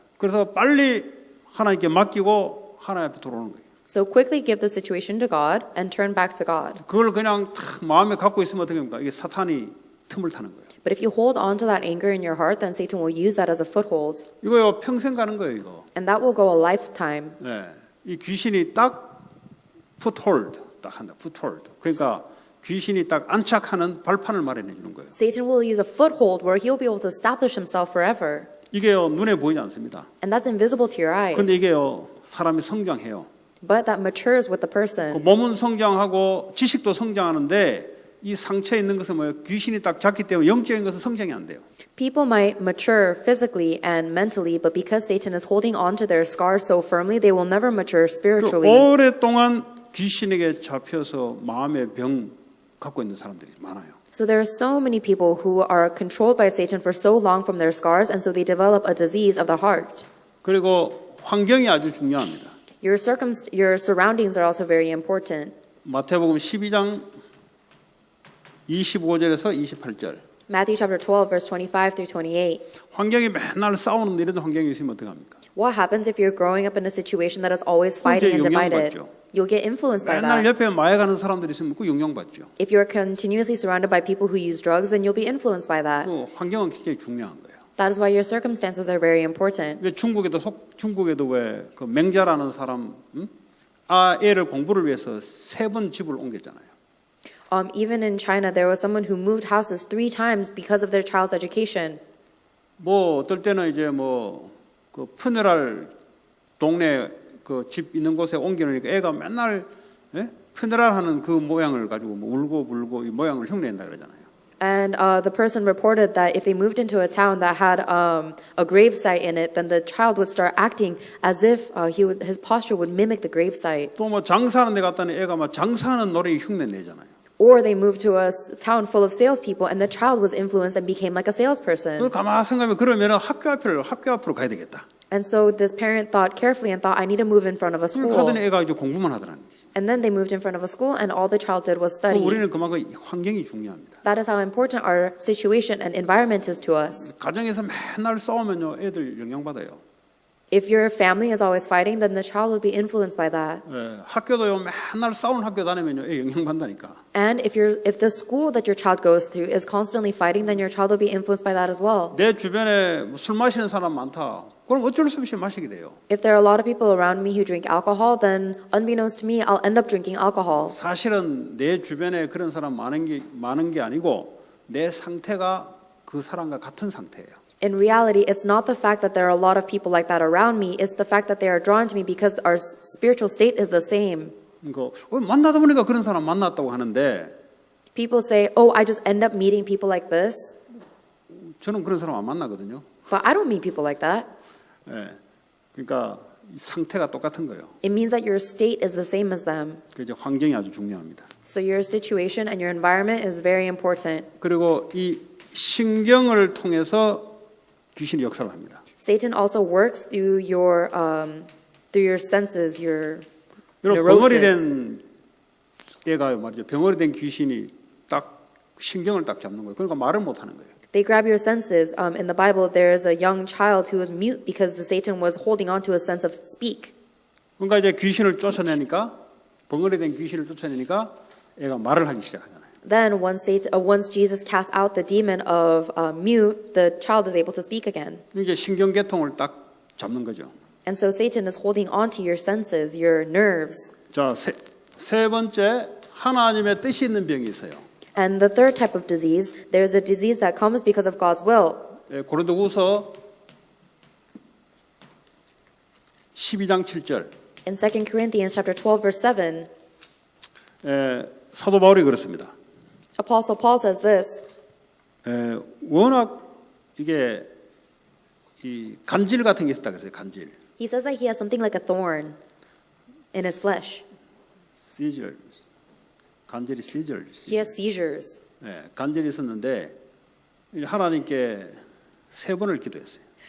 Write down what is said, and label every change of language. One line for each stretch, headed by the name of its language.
Korean: 그래서 빨리 하나님께 맡기고 하나님 앞에 들어오는 거예요.
English: So quickly give the situation to God and turn back to God.
Korean: 그걸 그냥 탁 마음에 갖고 있으면 어떻게 됩니까? 이게 사탄이 틈을 타는 거예요.
English: But if you hold on to that anger in your heart, then Satan will use that as a foothold.
Korean: 이거요 평생 가는 거예요 이거.
English: And that will go a lifetime.
Korean: 네. 이 귀신이 딱 foothold 딱 한다.
English: foothold.
Korean: 그러니까 귀신이 딱 안착하는 발판을 마련해 주는 거예요.
English: Satan will use a foothold where he'll be able to establish himself forever.
Korean: 이게요 눈에 보이지 않습니다.
English: And that's invisible to your eyes.
Korean: 근데 이게요 사람이 성장해요.
English: But that matures with the
Korean: 그
English: person.
Korean: 몸은 성장하고 지식도 성장하는데 이 상처에 있는 것은 뭐예요? 귀신이 딱 잡기 때문에 영적인 것은 성장이 안 돼요.
English: People might mature physically and mentally, but because Satan is holding on to their scars so firmly, they will never mature
Korean: 그
English: spiritually.
Korean: 오랫동안 귀신에게 잡혀서 마음의 병 갖고 있는 사람들이 많아요.
English: So there are so many people who are controlled by Satan for so long from their scars, and so they develop a disease of the heart.
Korean: 그리고 환경이 아주 중요합니다.
English: Your surroundings are also very important.
Korean: 마태복음 12장 25절에서 28절.
English: Matthew chapter 12, verse 25 through 28.
Korean: 환경이 맨날 싸우는 이런 환경이 있으면 어떡합니까?
English: What happens if you're growing up in a situation that is always fighting and divided? You'll get influenced by
Korean: 맨날
English: that.
Korean: 옆에 마약하는 사람들이 있으면 그 영향받죠.
English: If you're continuously surrounded by people who use drugs, then you'll be influenced by that.
Korean: 그 환경은 굉장히 중요한 거예요.
English: That is why your circumstances are very important.
Korean: 왜 중국에도 왜 그 맹자라는 사람 애를 공부를 위해서 3번 집을 옮겼잖아요.
English: Even in China, there was someone who moved houses 3 times because of their child's education.
Korean: 뭐 어떨 때는 이제 뭐 그 푸네랄 동네 그 집 있는 곳에 옮기니까 애가 맨날 푸네랄 하는 그 모양을 가지고 뭐 울고 불고 이 모양을 흉내낸다 그러잖아요.
English: And the person reported that if they moved into a town that had a gravesite in it, then the child would start acting as if his posture would mimic the gravesite.
Korean: 또 뭐 장사하는 데 갔더니 애가 막 장사하는 노래 흉내 내잖아요.
English: Or they moved to a town full of salespeople, and the child was influenced and became like a
Korean: 그
English: salesperson.
Korean: 가만 생각하면 그러면 학교 앞으로 가야 되겠다.
English: And so this parent thought carefully and thought, I need to move in front of a school.
Korean: 그러더니 애가 이제 공부만 하더라는 거죠.
English: And then they moved in front of a school, and all the child did was study.
Korean: 우리는 그만큼 환경이 중요합니다.
English: That is how important our situation and environment is to us.
Korean: 가정에서 맨날 싸우면요 애들 영향받아요.
English: If your family is always fighting, then the child will be influenced by that.
Korean: 학교도요 맨날 싸우는 학교 다니면요 애 영향받다니까.
English: And if the school that your child goes through is constantly fighting, then your child will be influenced by that as well.
Korean: 내 주변에 술 마시는 사람 많다. 그럼 어쩔 수 없이 마시게 돼요.
English: If there are a lot of people around me who drink alcohol, then unbeknownst to me, I'll end up drinking alcohol.
Korean: 사실은 내 주변에 그런 사람 많은 게 아니고 내 상태가 그 사람과 같은 상태예요.
English: In reality, it's not the fact that there are a lot of people like that around me, it's the fact that they are drawn to me because our spiritual state is the same.
Korean: 그러니까 만나다 보니까 그런 사람 만났다고 하는데
English: People say, oh, I just end up meeting people like this,
Korean: 저는 그런 사람 안 만나거든요.
English: but I don't meet people like that.
Korean: 예. 그러니까 이 상태가 똑같은 거예요.
English: It means that your state is the same as them.
Korean: 그 이제 환경이 아주 중요합니다.
English: So your situation and your environment is very important.
Korean: 그리고 이 신경을 통해서 귀신이 역사를 합니다.
English: Satan also works through your senses, your
Korean: 여러분 병아리
English: neurosis.
Korean: 된 애가 말이죠. 병아리 된 귀신이 딱 신경을 딱 잡는 거예요. 그러니까 말을 못 하는 거예요.
English: They grab your senses. In the Bible, there is a young child who was mute because the Satan was holding on to his sense of speak.
Korean: 그러니까 이제 귀신을 쫓아내니까 병아리 된 귀신을 쫓아내니까 애가 말을 하기 시작하잖아요.
English: Then once Jesus cast out the demon of mute, the child is able to speak again.
Korean: 이제 신경계통을 딱 잡는 거죠.
English: And so Satan is holding on to your senses, your nerves.
Korean: 자, 세 번째 하나님의 뜻이 있는 병이 있어요.
English: And the third type of disease, there's a disease that comes because of God's will.
Korean: 고린도후서 12장 7절.
English: In 2 Corinthians chapter 12 verse 7,
Korean: 사도 바울이 그렇습니다.
English: Apostle Paul says this,
Korean: 워낙 이게 이 간질 같은 게 있었다 그랬어요. 간질.
English: he says that he has something like a thorn in his flesh.
Korean: 시절. 간질이 시절.
English: He has seizures.
Korean: 간질이 있었는데 하나님께 3번을 기도했어요.